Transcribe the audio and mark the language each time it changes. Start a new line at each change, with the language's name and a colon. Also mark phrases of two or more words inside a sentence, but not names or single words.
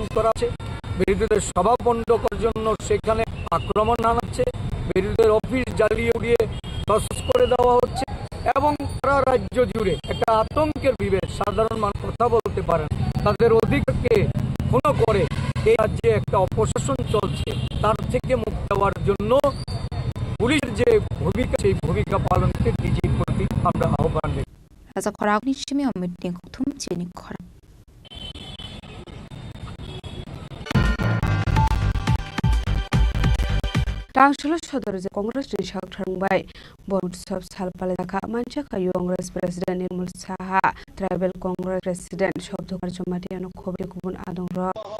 Bangla: করা আছে, বিরোধীদের সভা বন্ধ করার জন্য সেখানে আক্রমণ আনাচ্ছে, বিরোধীদের অফিস জ্বালিয়ে উড়িয়ে তছনছ করে দেওয়া হচ্ছে এবং সারা রাজ্য জুড়ে একটা আতঙ্কের বিবেক, সাধারণ মানুষ কথা বলতে পারেন, তাদের অধিকারকে ক্ষুণ্ণ করে এই রাজ্যে একটা অপশাসন চলছে, তার থেকে মুক্তি দেওয়ার জন্য পুলিশের যে ভূমিকা সেই ভূমিকা পালন করতে ডিজির প্রতি আমরা আহ্বান জানাই।
Kok Borok: Raza Khorang ni chimi meeting kuthum Chini Khorang. Tangshalo Shodor je Congress Rishak Thangbai Board Sub Salpale Daka Manchaka Congress President Nirmal Saha Tribal Congress President Shobdokar Jomatiano Khobe Kubun Adong Ro